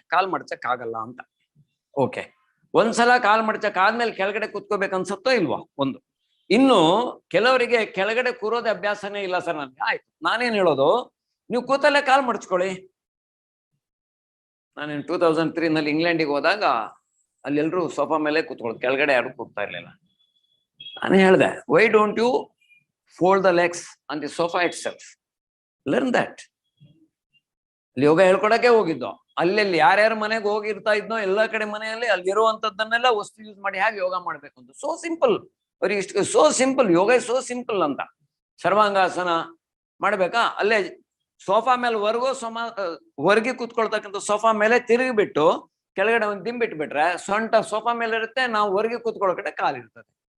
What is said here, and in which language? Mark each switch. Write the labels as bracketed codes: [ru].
[kn] ಕಾಲ್ ಮಡ್ಚಕ್ ಆಗಲ್ಲ ಅಂತ. ಓಕೆ, ಒಂದ್ಸಲ ಕಾಲ್ ಮಡ್ಚಕ್ ಆದ್ಮೇಲೆ ಕೆಳಗಡೆ ಕೂತ್ಕೋಬೇಕು ಅನ್ಸುತ್ತೋ ಇಲ್ವಾ? ಒಂದು. ಇನ್ನು ಕೆಲವರಿಗೆ ಕೆಳಗಡೆ ಕೂರೋದೇ ಅಭ್ಯಾಸನೇ ಇಲ್ಲ ಸರ್ ನನ್ಗೆ. ಆಯ್ತು, ನಾನೇನ್ ಹೇಳೋದು, ನೀವು ಕೂತಲ್ಲೇ ಕಾಲ್ ಮಡ್ಚ್ಕೊಳ್ಳಿ. ನಾನೇನು 2003 ಇಂಗ್ಲೆಂಡಿಗೆ ಹೋದಾಗ ಅಲ್ಲೆಲ್ಲರೂ ಸೋಫಾ ಮೇಲೆ ಕೂತ್ಕೊಳ್ಳೋದು, ಕೆಳಗಡೆ ಯಾರು ಕೂಗ್ತಾ ಇರ್ಲಿಲ್ಲ. ನಾನು ಹೇಳ್ದೆ, [en] Why don't you fold the legs on the sofa itself? Learn that. [kn] ಯೋಗ ಹೇಳ್ಕೊಡಕ್ಕೆ ಹೋಗಿದ್ದು, ಅಲ್ಲೆಲ್ಲಿ ಯಾರ್ಯಾರ ಮನೆಗೆ ಹೋಗಿರ್ತಾ ಇದ್ನೋ ಎಲ್ಲ ಕಡೆ ಮನೆಯಲ್ಲಿ ಅಲ್ಲಿರುವಂತದ್ದನ್ನೆಲ್ಲ ವಸ್ತು ಯೂಸ್ ಮಾಡಿ ಹೇಗೆ ಯೋಗ ಮಾಡ್ಬೇಕು ಅಂತ. ಸೋ ಸಿಂಪಲ್, ಅವ್ರಿಗೆ ಇಷ್ಟು ಸೋ ಸಿಂಪಲ್, ಯೋಗ ಸೋ ಸಿಂಪಲ್ ಅಂತ. ಸರ್ವಾಂಗಾಸನ ಮಾಡ್ಬೇಕಾ? ಅಲ್ಲೇ ಸೋಫಾ ಮೇಲೆ ಹೊರಗೆ ಕೂತ್ಕೊಳ್ತಕ್ಕಂಥ ಸೋಫಾ ಮೇಲೆ ತಿರುಗಿಬಿಟ್ಟು ಕೆಳಗಡೆ ಒಂದು ದಿಂಬಿಟ್ಬಿಟ್ರೆ ಸೊಂಟ ಸೋಫಾ ಮೇಲೆ ಇರುತ್ತೆ, ನಾವು ಹೊರಗೆ ಕೂತ್ಕೊಳ್ಳೋ ಕಡೆ ಕಾಲಿರ್ತದೆ.